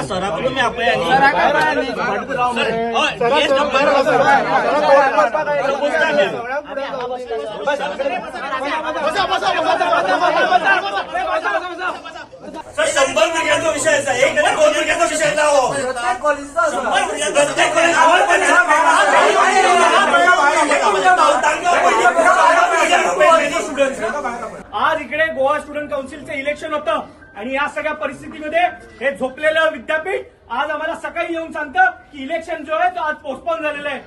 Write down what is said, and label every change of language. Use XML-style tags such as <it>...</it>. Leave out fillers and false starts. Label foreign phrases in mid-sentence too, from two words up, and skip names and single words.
<kok>सराक तुमी आपया सर 100 भुरग्यांचो विषय आसा, एक ना 2 भुरग्यांचो विषय ना हो, प्रत्येक कॉलेजीचो</kok> <mr>आज इकडे गोवा स्टुडंट काउन्सिलचं इलेक्शन होतं आणि या सगळ्या परिस्थितीमध्ये हे झोपलेलं विद्यापीठ आज आम्हाला सकाळी येऊन सांगतं की इलेक्शन जो आहे तो आज पोस्टपोन झालेलं आहे।</mr>